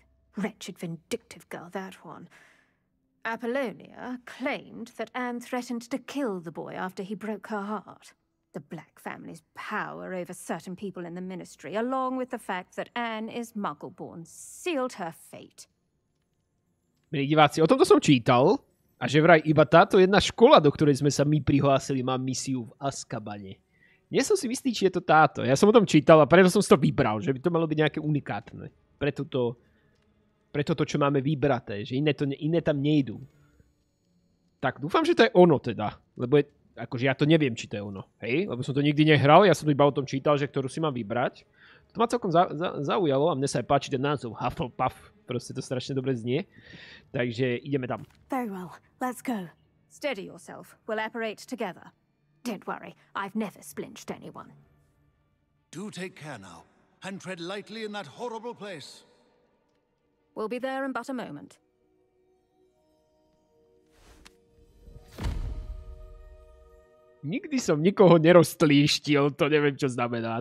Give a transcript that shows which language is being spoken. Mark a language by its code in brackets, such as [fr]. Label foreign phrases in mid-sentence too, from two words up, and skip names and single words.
[en] Wretched, vindictive girl, that one. Apollonia claimed that Anne threatened to kill the boy after he broke her heart. The Black family's power over certain people in the ministry, along with the fact that Anne is Muggle-born, sealed her fate. [sk] Milí diváci, o tomto som čítal a že vraj iba táto jedna škola, do ktorej sme sa my prihlásili, má misiu v Azkabane. Nie som si istý, či je to táto. Ja som o tom čítal a preto som si to vybral, že by to malo byť nejaké unikátne. Preto to, čo máme vybraté, že iné tam nejdú. Tak, dúfam, že to je ono teda, lebo akože ja to neviem, či to je ono, hej? Lebo som to nikdy nehral, ja som iba o tom čítal, že ktorú si mám vybrať. To ma celkom zaujalo a mne sa aj páči ten názov Hufflepuff, proste to strašne dobre znie. Takže ideme tam. [en] Very well, let's go. Steady yourself, we'll apparate together. Don't worry, I've never splinched anyone. Do take care now, and tread lightly in that horrible place. We'll be there in but a moment. [sk] Nikdy som nikoho neroztlíštil, to neviem, čo znamená.